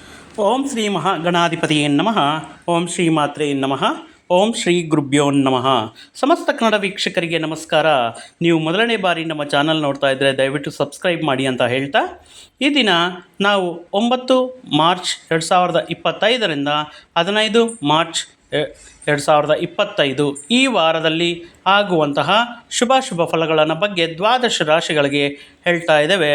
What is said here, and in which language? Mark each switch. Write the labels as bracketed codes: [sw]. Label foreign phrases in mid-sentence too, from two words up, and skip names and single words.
[sa] ಓಂ ಶ್ರೀ ಮಹಾಗಣಾಧಿಪತಿಯೇ ನಮಃ. ಓಂ ಶ್ರೀ ಮಾತ್ರೇ ನಮಃ. ಓಂ ಶ್ರೀ ಗುರುಭ್ಯೋ ನಮಃ. [kn] ಸಮಸ್ತ ಕನ್ನಡ ವೀಕ್ಷಕರಿಗೆ ನಮಸ್ಕಾರ. ನೀವು ಮೊದಲನೇ ಬಾರಿ ನಮ್ಮ ಚಾನಲ್ ನೋಡ್ತಾ ಇದ್ದರೆ ದಯವಿಟ್ಟು ಸಬ್ಸ್ಕ್ರೈಬ್ ಮಾಡಿ ಅಂತ ಹೇಳ್ತಾ, ಈ ದಿನ ನಾವು 9 ಮಾರ್ಚ್ 2025ರಿಂದ 15 ಮಾರ್ಚ್ 2025 ಈ ವಾರದಲ್ಲಿ ಆಗುವಂತಹ ಶುಭ ಫಲಗಳನ್ನು ಬಗ್ಗೆ ದ್ವಾದಶ ರಾಶಿಗಳಿಗೆ ಹೇಳ್ತಾ ಇದ್ದೇವೆ.